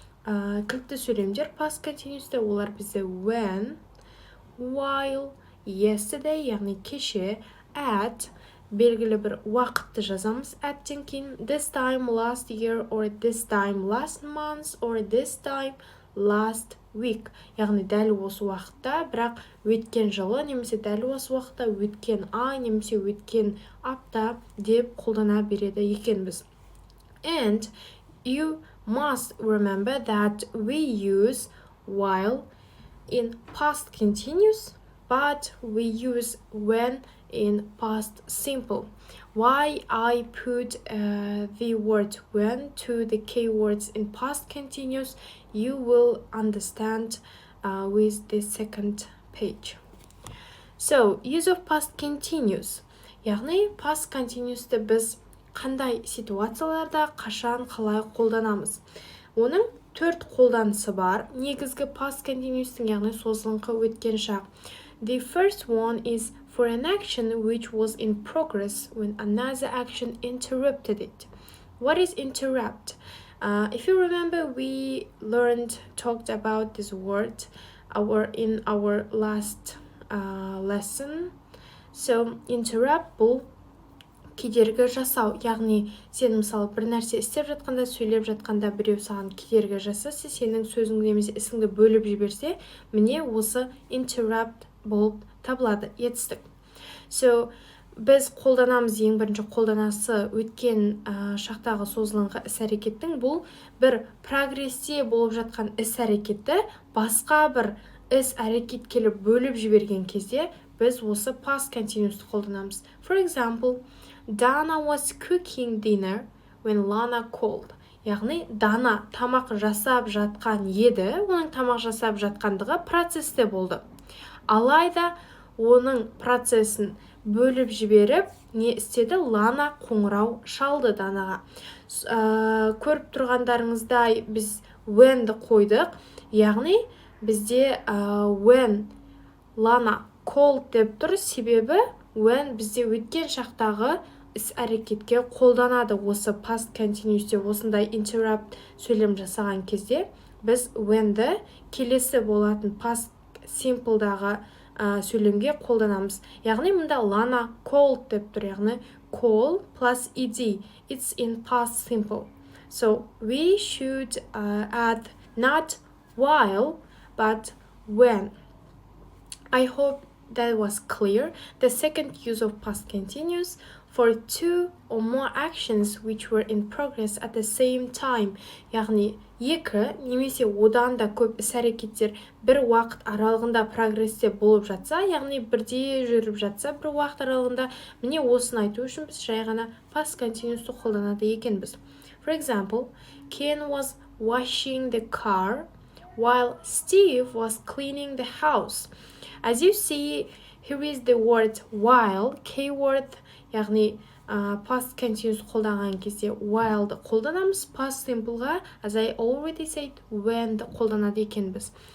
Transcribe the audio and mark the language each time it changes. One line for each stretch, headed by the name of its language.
Kazakh: Кілтті сөйлемдер past continuous'та олар бізде when, while, yesterday, яғни кеше, at, белгілі бір уақытты жазамыз at-тен кейін,
English: this time last year or this time last month or this time last week.
Kazakh: Яғни дәл осы уақытта, бірақ өткен жылы немесе дәл осы уақытта өткен ай немесе өткен апта деп қолдана береді екенбіз.
English: And you must remember that we use while in past continuous, but we use when in past simple. Why I put the word when to the keywords in past continuous, you will understand with the second page. So, use of past continuous.
Kazakh: Яғни past continuous'ты біз қандай ситуацияларда қашан қалай қолданамыз. Оның төрт қолданысы бар. Негізгі past continuous'тың, яғни созылыңқы өткен шақ.
English: The first one is for an action which was in progress when another action interrupted it. What is interrupt? If you remember, we talked about this word in our last lesson.
Kazakh: So interrupt бұл кедергі жасау, яғни сен мысалы бір нәрсе істеп жатқанда, сөйлеп жатқанда біреу саған кедергі жасаса, сенің сөзіңді немесе ісіңді бөліп жіберсе, міне осы interrupt болып табылады, етістік. So біз қолданамыз, ең бірінші қолданасы өткен шақтағы созылыңқы іс-әрекеттің, бұл бір прогресте болып жатқан іс-әрекетті басқа бір іс-әрекет келіп бөліп жіберген кезде біз осы past continuous'ты қолданамыз.
English: For example, Dana was cooking dinner when Lana called.
Kazakh: Яғни Дана тамақ жасап жатқан еді, оның тамақ жасап жатқандығы процесте болды. Алайда оның процесін бөліп жіберіп, не істеді? Лана қоңырау шалды Данаға. Көріп тұрғандарыңыздай біз when'ді қойдық, яғни бізде when Lana called деп тұр, себебі when бізде өткен шақтағы іс-әрекетке қолданады. Осы past continuous'те осындай interrupt сөйлем жасаған кезде біз when'ді келесі болатын past simple'дағы сөйлемге қолданамыз. Яғни мұнда Lana called деп тұр, яғни call plus ed.
English: It's in past simple. So we should add not while but when. I hope that was clear. The second use of past continuous for two or more actions which were in progress at the same time.
Kazakh: Яғни екі немесе одан да көп іс-әрекеттер бір уақыт аралығында прогресте болып жатса, яғни бірде жүріп жатса бір уақыт аралығында, міне осыны айту үшін біз жай ғана past continuous'ты қолданады екенбіз.
English: For example, Ken was washing the car while Steve was cleaning the house. As you see, here is the word while, keyword,
Kazakh: яғни past continuous қолданған кезде while'ды қолданамыз,
English: past simpleға, as I already said,
Kazakh: when'ді қолданады екенбіз.